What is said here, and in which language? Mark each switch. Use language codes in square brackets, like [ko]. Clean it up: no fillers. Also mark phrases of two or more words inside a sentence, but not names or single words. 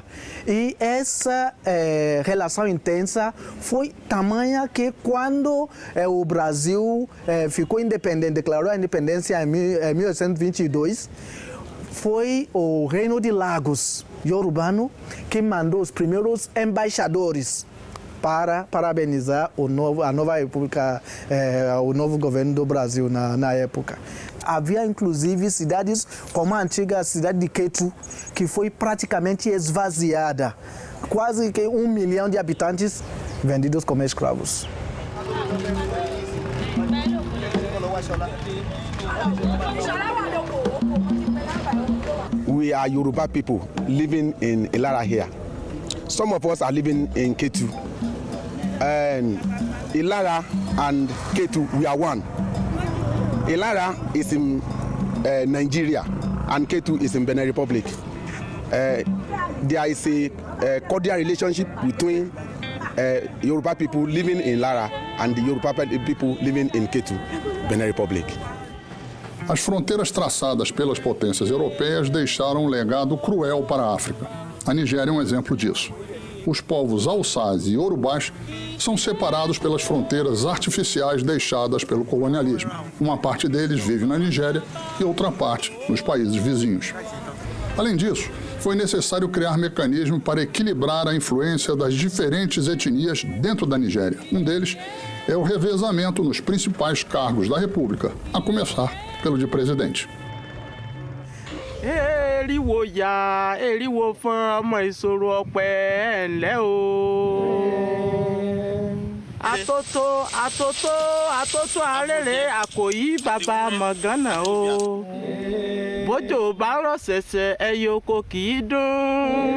[pt] E essa relação intensa foi tamanha que quando o Brasil ficou independente, declarou a independência em 1822, foi o Reino de Lagos Yorubano que mandou os primeiros embaixadores para parabenizar a nova república, o novo governo do Brasil na época. Havia inclusive cidades como a antiga cidade de Quetu, que foi praticamente esvaziada. Quase que 1 milhão de habitantes vendidos como escravos. [en] We are Yoruba people living in Ilara here. Some of us are living in Ketu. And Ilara and Ketu, we are one. Ilara is in Nigeria and Ketu is in Benin Republic. There is a cordial relationship between Yoruba people living in Lara and the Yoruba people living in Ketu, Benin Republic. [pt] As fronteiras traçadas pelas potências europeias deixaram um legado cruel para a África. A Nigéria é um exemplo disso. Os povos Hausás e Yorubás são separados pelas fronteiras artificiais deixadas pelo colonialismo. Uma parte deles vive na Nigéria e outra parte nos países vizinhos. Além disso, foi necessário criar mecanismos para equilibrar a influência das diferentes etnias dentro da Nigéria. Um deles é o revezamento nos principais cargos da República, a começar pelo de presidente. [yo] Eriwo ya, eriwo fún ọmọ ìṣòro ọpẹ́ ẹ̀ńlẹ́ o. Àtótó arére àkòyí bàbá mọ̀gánà o. Bójò bá rọ̀ ṣẹ̀ṣẹ̀ ẹyẹ oko kì í dún.